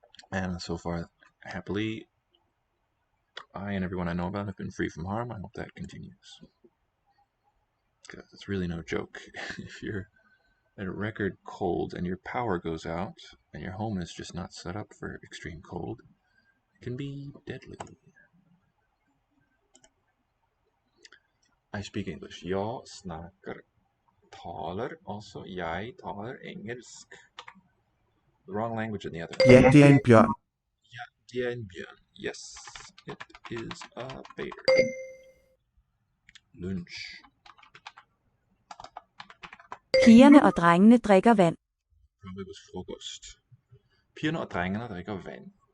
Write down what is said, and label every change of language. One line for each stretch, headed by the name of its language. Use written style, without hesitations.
English: And so far, happily, I and everyone I know about have been free from harm. I hope that continues. Because it's really no joke. If you're at a record cold and your power goes out and your home is just not set up for extreme cold, it can be deadly. I speak English.
Swedish: Jag snackar, talar, also jag talar engelsk.
English: The wrong language in the other.
Danish: Ja, det er en bjørn. Ja, det er en bjørn.
English: Yes, it is a bear. Lunch.
Danish: Pigerne og drengene drikker vand.
English: Probably was
Danish: frokost. Pigerne og drengene drikker vand.